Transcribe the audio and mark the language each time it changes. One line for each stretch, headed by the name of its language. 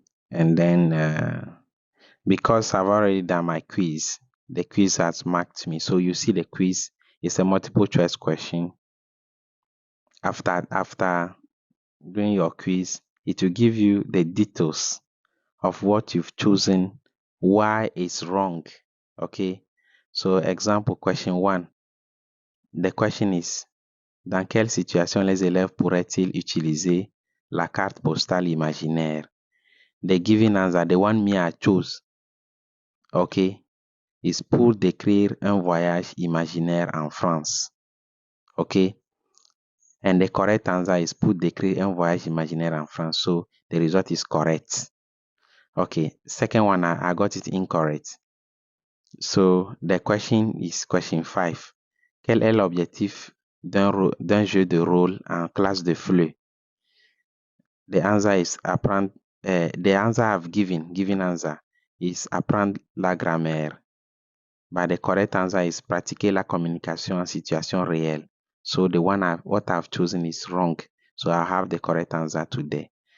English: And then because I've already done my quiz, the quiz has marked me. So you see the quiz is a multiple choice question. After doing your quiz, it will give you the details of what you've chosen, why it's wrong. Okay. So example question 1. The question is,
French: dans quelle situation les élèves pourraient-ils utiliser la carte postale imaginaire?
English: The given answer, the one me I chose, okay, is
French: pour décrire un voyage imaginaire en France.
English: Okay. And the correct answer is
French: pour décrire un voyage imaginaire en France.
English: So the result is correct. Okay. Second one, I got it incorrect. So the question is question 5.
French: Quel est l'objectif d'un jeu de rôle en classe de FLE?
English: The answer is
French: apprendre.
English: The answer I've given answer is
French: apprendre la grammaire.
English: But the correct answer is
French: pratiquer la communication en situation réelle.
English: So the what I've chosen is wrong. So I have the correct answer today.